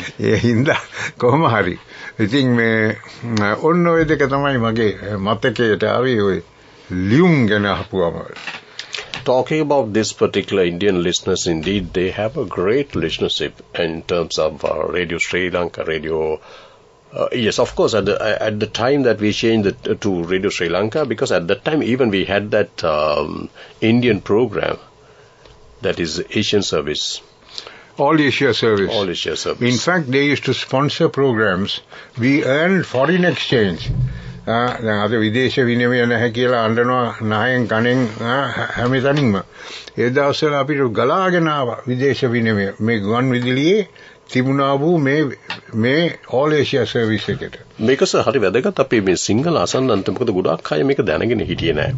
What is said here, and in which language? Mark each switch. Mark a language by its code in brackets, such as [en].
[si] ඒ හින්දා කොහොම හරි. ඉතින් මේ ඔන්න ඔය දෙක තමයි මගේ මතකයට ආවේ ඔය ලියුම් ගැන අහපුවම. [en] Talking about this particular Indian listeners, indeed, they have a great listenership in terms of Radio Sri Lanka, yes, of course, at the time that we changed to Radio Sri Lanka, because at that time even we had that Indian program, that is Asian Service. All Asia Service. All Asia Service. In fact, they used to sponsor programs. We earned foreign exchange. [si] දැන් අද විදේශ විනිමය නැහැ කියලා අඬනවා නායෙන් කණෙන් හැමතැනින්ම. ඒ දවස්වල අපිට ගලාගෙන ආවා විදේශ විනිමය මේ ගුවන් විදුලියේ තිබුණා වූ මේ all Asia service එකට. මේක හරි වැදගත් අපේ මේ සිංහල අසන්නන්ට. මොකද ගොඩාක් අය මේක දැනගෙන හිටියේ නැහැ.